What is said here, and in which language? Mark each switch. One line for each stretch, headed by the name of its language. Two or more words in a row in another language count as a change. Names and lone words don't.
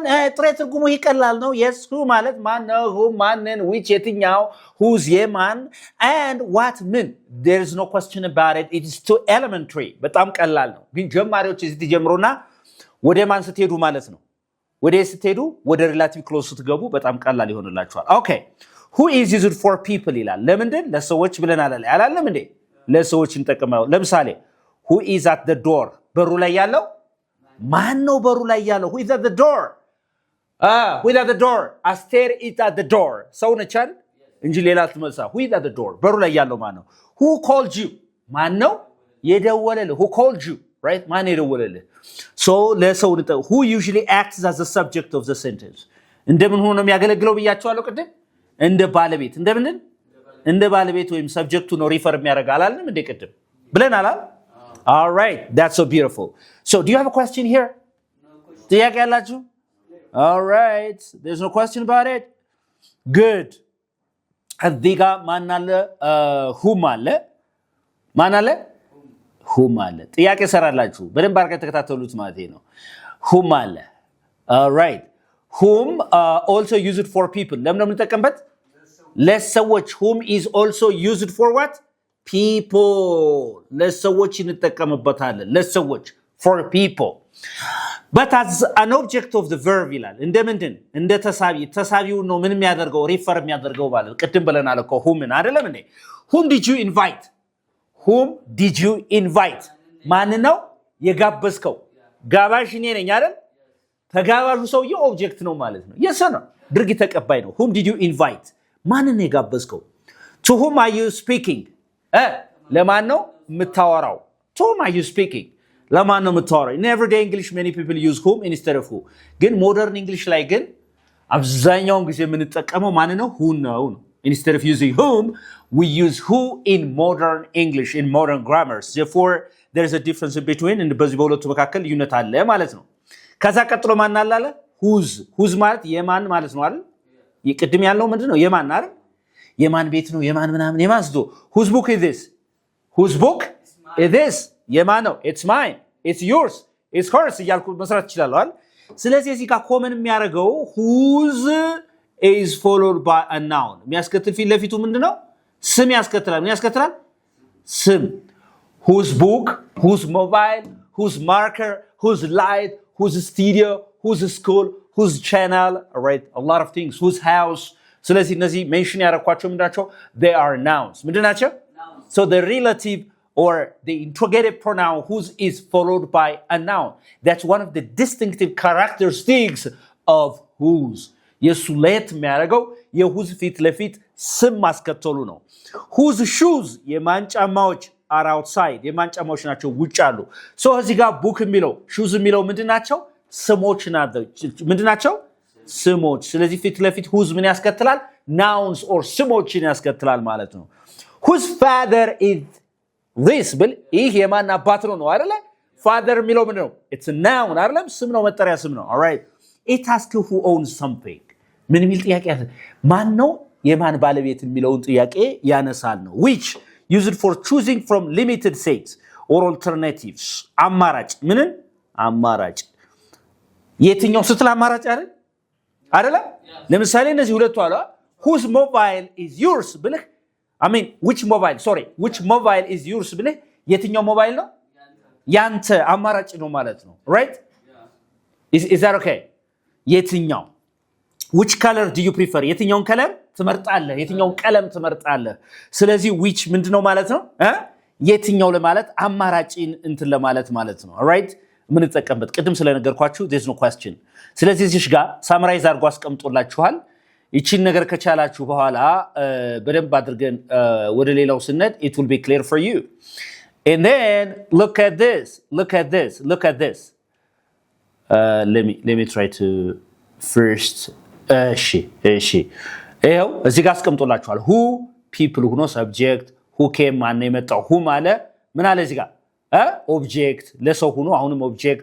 Amharic: ጥሬ ትርጉሙ ይቀላል ነው
English: yes who
Amharic: ማለት ማን ነው who ማንን which የትኛው who's የማን
English: and what
Amharic: ምን
English: there is no question about it it is too elementary
Amharic: በጣም ቀላል ነው ግን ጀማሪዎች እዚህ ተጀምሮና ወደ ማን ስትሄዱ ማለት ነው ወደ ስትሄዱ ወደ
English: relative clause
Amharic: ስትገቡ በጣም ቀላል ይሆንላችኋል
English: okay who is used for people
Amharic: ይላል ለምንድን ለሰዎች ብለናል አላለም እንዴ ለሰዎች እንጠቀማው ለምሳሌ
English: who is at the door
Amharic: በሩ ላይ ያለው ማን ነው በሩ ላይ ያለው
English: who is at the door who is at the door Aster is at the door
Amharic: ሰው ነቻል እንጂ ሌላ ትመሳ
English: who is at the door
Amharic: በሩ ላይ ያለው ማን ነው
English: who called you
Amharic: ማን ነው የደወለልህ
English: who called you right
Amharic: ማን የደወለልህ
English: so ለሰው who usually acts as the subject of the sentence
Amharic: እንደምን ሆኖ ነው የሚያገለግለው ብያቸዋለሁ ቅድም እንደ ባለቤት እንደምን እንደ ባለቤት ወይም ሰብጀክቱ ነው ሪፈር የሚያደርግ አላልንም እንደ ቅድም ብለናል
English: all right that's so beautiful so do you have a question here no question
Amharic: ጥያቄ ያላችሁ
English: all right there's no question about it good
Amharic: እዚጋ ማን አለ whom አለ whom አለ ጥያቄ ሰራላችሁ በደንብ አድርጋችሁ ተከታተሉት ማለት ነው whom አለ
English: all right whom also used for people
Amharic: ለምን ነው የምንጠቀምበት ለሰዎች
English: whom is also used for what people
Amharic: ለሰዎች እንጠቀምበታለን ለሰዎች
English: for people but as an object of the verb
Amharic: ይላል እንደምንድን እንደ ተሳቢው ነው ምን የሚያደርገው ሪፈር የሚያደርገው ማለት ቅድም ብለናል እኮ whom አይደለም እንዴ whom
English: did you invite
Amharic: ማን ነው የጋበዝከው ጋባዥ እኔ ነኝ አይደል ተጋባዡ ሰውዬው ኦብጀክት ነው ማለት ነው yes ነው ድርጊት ተቀባይ ነው
English: whom did you invite
Amharic: ማን ነው የጋበዝከው to
English: whom are you speaking
Amharic: ለማን ነው የምታወራው
English: to whom are you speaking
Amharic: ለማን ነው የምታወራው
English: in everyday english many people use whom instead of who ግን modern english
Amharic: ላይ ግን አብዛኛውን ጊዜ የምንጠቀመው ማን ነው
English: who ነው instead of using whom we use who in modern english in modern grammars therefore there is a difference between and
Amharic: በዚህ በሁለቱ መካከል ልዩነት አለ ማለት ነው ከዛ ቀጥሎ ማን አለ
English: whose
Amharic: ማለት የማን ማለት ነው አይደል ይቅድም ያለው ምንድነው የማን አይደል የማን ቤት ነው የማን ምናምን የማን ስዶ
English: whose book is this
Amharic: የማን ነው
English: it's mine it's yours it's hers
Amharic: እያልኩ መስራት ይችላል አይደል ስለዚህ እዚህ ጋር ኮመን የሚያደርገው
English: whose is followed by a noun
Amharic: የሚያስከትል ፊት ለፊቱ ምንድነው ስም ያስከትላል ምን ያስከትላል ስም
English: whose book whose mobile whose marker whose light whose studio whose school whose channel right a lot of things whose house ስለዚህ
Amharic: እነዚህ ሜንሽን ያደረኳቸው ምንድናቸው
English: they are nouns ምንድናቸው so the relative or the interrogative pronoun whose is followed by a noun that's one of the distinctive characteristics of whose
Amharic: የሱ ለየት የሚያደርገው የwhose ፊት ለፊት ስም ማስከተሉ ነው
English: whose shoes የማን
Amharic: ጫማዎች
English: are outside
Amharic: የማን ጫማዎች ናቸው ውጭ አሉ so እዚህ ጋር book የሚለው shoes የሚለው ምንድናቸው ስሞች ናቸው ምንድናቸው ስሞች ስለዚህ ፊት ለፊት whose ምን ያስከትላል
English: nouns or
Amharic: ስሞችን ያስከትላል ማለት ነው
English: whose father is this
Amharic: ብል ይህ የማን አባት ነው አይደለ father የሚለው ምንድን ነው
English: it's a noun
Amharic: አይደለም ስም ነው መጠሪያ ስም ነው
English: all right it asks who owns something
Amharic: ምን የሚል ጥያቄ ያለ ማን ነው የማን ባለቤት የሚለውን ጥያቄ ያነሳል ነው
English: which used for choosing from limited sets or alternatives
Amharic: አማራጭ ምንን አማራጭ የትኛው ስትል አማራጭ አይደለ ለምሳሌ እነዚህ ሁለቱ አሉ
English: whose mobile is yours ብለህ I mean which mobile is yours
Amharic: ብለህ የትኛው ሞባይል ነው ያንተ አማራጭ ነው ማለት ነው
English: right is that okay የትኛው which color do you prefer
Amharic: የትኛውን ከለር ትመርጣለህ የትኛው ቀለም ትመርጣለህ ስለዚህ which ምንድነው ማለት ነው የትኛው ለማለት አማራጭን እንትን ለማለት ማለት ነው alright ምን ተጠቀምበት ቅድም ስለነገርኳችሁ
English: there's no question
Amharic: ስለዚህ እዚህ ጋር ሳምራይዝ አድርጎ አስቀምጦላችኋል ይቺን ነገር ከቻላችሁ በኋላ በደንብ አድርገን ወደ ሌላው ስንሄድ
English: it will be clear for you and then look at this let me try to first
Amharic: እሺ ይሄው እዚህ ጋር አስቀምጦላችኋል
English: who people
Amharic: ሆኖ
English: subject who came
Amharic: ማን የመጣው who ማለት ምን አለ እዚህ ጋር ኦብጀክት ለሰው ሆኖ አሁንም ኦብጀክት